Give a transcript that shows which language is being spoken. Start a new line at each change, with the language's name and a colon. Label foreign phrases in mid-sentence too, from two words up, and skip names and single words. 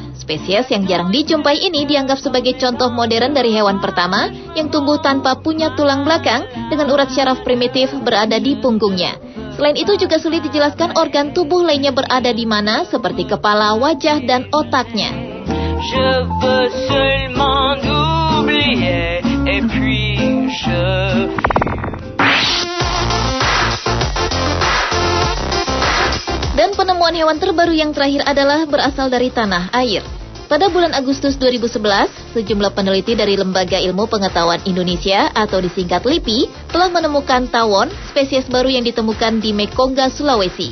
Indonesian: Spesies yang jarang dijumpai ini dianggap sebagai contoh modern dari hewan pertama yang tumbuh tanpa punya tulang belakang dengan urat syaraf primitif berada di punggungnya. Selain itu juga sulit dijelaskan organ tubuh lainnya berada di mana seperti kepala, wajah, dan otaknya.
French: Je veux seulement oublier et puis je
Indonesian: Dan penemuan hewan terbaru yang terakhir adalah berasal dari tanah air. Pada bulan Agustus 2011, sejumlah peneliti dari Lembaga Ilmu Pengetahuan Indonesia atau disingkat LIPI telah menemukan tawon, spesies baru yang ditemukan di Mekonga, Sulawesi.